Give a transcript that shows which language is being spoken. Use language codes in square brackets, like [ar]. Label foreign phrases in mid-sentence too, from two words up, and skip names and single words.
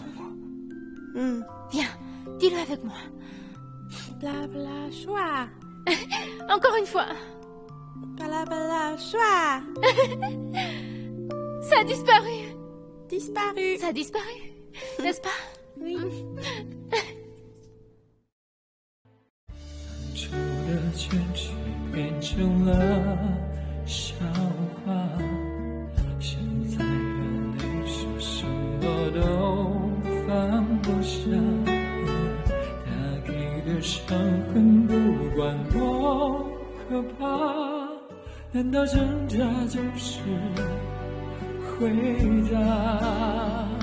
[fr] Viens, dis-le avec moi. Blabla joie. Encore une fois. Blabla joie. Ça a disparu. Disparu. Ça a disparu, n'est-ce pas? Oui. [zh] 旧的坚持变成了笑话，现在的你说什么都放不下，他给的伤痕不管多可怕，难道挣扎就是回答？